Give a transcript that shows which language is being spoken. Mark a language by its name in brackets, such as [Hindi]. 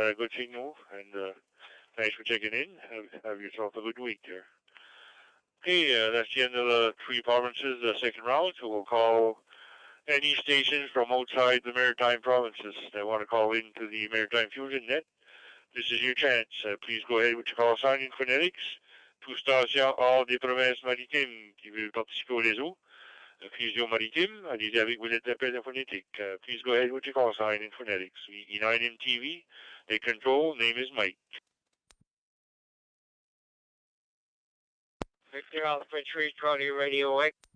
[English] Good signal, and thanks for checking in. Have yourself a good week there. Okay, that's the end of the three provinces, the second round, so we'll call any stations from outside the Maritime provinces that want to call into the Maritime Fusion net. This is your chance. Please go ahead with your call sign in phonetics. [French] Tout station hors des provinces maritimes qui veulent participer au réseau. Fusion maritime, allez-y avec vos lettres d'appel en phonétique. [English] Please go ahead with your call sign in phonetics. VE9MTV, the control, name is Mike. Victor Alpha 3, Charlie Radio X.